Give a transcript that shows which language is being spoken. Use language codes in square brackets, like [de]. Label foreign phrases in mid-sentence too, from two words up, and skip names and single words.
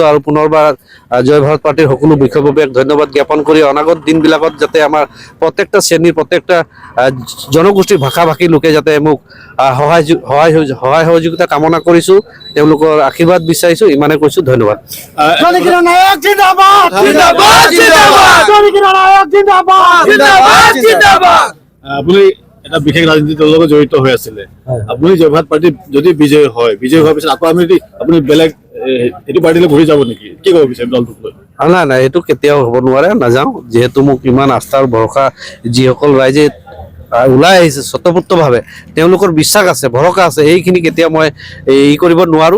[as] আৰু পুনৰবাৰ জয় ভাৰত পাৰ্টিৰ সকলো বিষয়ববীয়াক ধন্যবাদ জ্ঞাপন কৰি অনাগত দিনবিলাকত যাতে আমাৰ প্ৰত্যেকটা শ্ৰেণীৰ, প্ৰত্যেকটা জনগোষ্ঠীৰ ভাষা ভাষী লোকে যাতে মোক সহায় সহযোগিতা কামনা কৰিছোঁ, তেওঁলোকৰ আশীৰ্বাদ বিচাৰিছোঁ। ইমানে কৈছোঁ, ধন্যবাদ। [hi] জনী কিरण नायक जिंदाबाद जिंदाबाद जिंदाबाद जनी किरण नायक जिंदाबाद जिंदाबाद जिंदाबाद [as] আপুনি এটা বিশেষ ৰাজনীতি দলৰ লগত জড়িত হৈ আছিলে, আপুনি জয় ভাৰত পাৰ্টি যদি বিজয় হোৱাৰ পিছত আকৌ আপুনি বেলেগ এইটো পাৰ্টিলৈ ঘূৰি যাব নেকি? কি ক'ব বিচাৰে দলটোক লৈ? নাই, এইটো কেতিয়াও হ'ব নোৱাৰে, নাযাওঁ। যিহেতু মোক ইমান আস্থাৰ ভৰসা যিসকল ৰাইজে ওলাই আহিছে স্বতঃস্ফূৰ্তভাৱে, তেওঁলোকৰ বিশ্বাস আছে, ভৰসা আছে, এইখিনি কেতিয়া মই কৰিব নোৱাৰোঁ।